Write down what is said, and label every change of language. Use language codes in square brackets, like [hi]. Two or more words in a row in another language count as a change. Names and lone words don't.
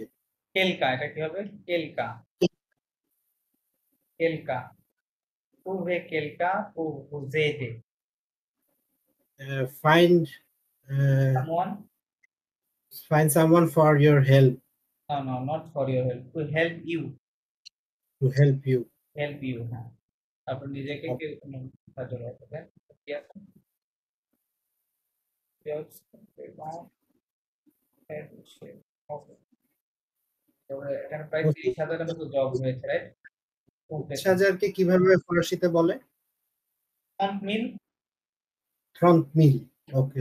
[fr] Quelqu'un, [bn] এটা কি হবে? [fr] Quelqu'un. Trouver quelqu'un pour vous aider. [en] Find someone for your help. No, not for your help. To help you. To help you. Help you, [bn] হ্যাঁ। আপনি নিজেকে কি সাহায্য করবেন? কি আছে? এখানে প্রায় 30,000 মতো জব হয়েছে, রাইট? 30,000 কে কিভাবে ফরাসিতে বলে? [en] Front mill. Okay.